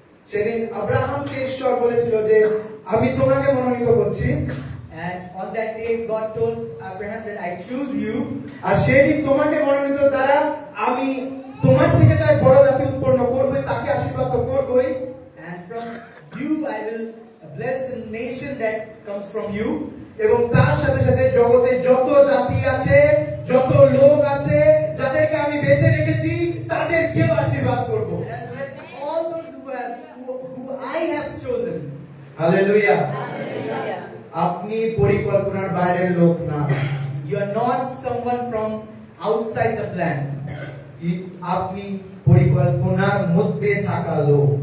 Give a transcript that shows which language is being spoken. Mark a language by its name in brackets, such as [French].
[Bangla] সেদিন আব্রাহামকে ঈশ্বর বলেছিল যে আমি তোমাকে মনোনীত করছি, [English] And on that day, God told Abraham that I choose you, [Bangla] আর সেদিন তোমাকে মনোনীত দ্বারা আমি তোমার থেকে তাই বড় জাতি উৎপন্ন করবে, তাকে আশীর্বাদ তো করবই, [English] and from you I will bless the nation that comes from you. [Bangla] এবং তার সাথে সাথে জগতে যত জাতি আছে, যত লোক আছে, যাদেরকে আমি বেছে রেখেছি, তাদেরকেও আশীর্বাদ করব। [English] And I will bless all those who I have chosen. [Bangla] Hallelujah. আপনি পরিকল্পনার বাইরের লোক না, [English] You are not someone from outside the plan, [Bangla] আপনি পরিকল্পনার মধ্যে থাকা লোক।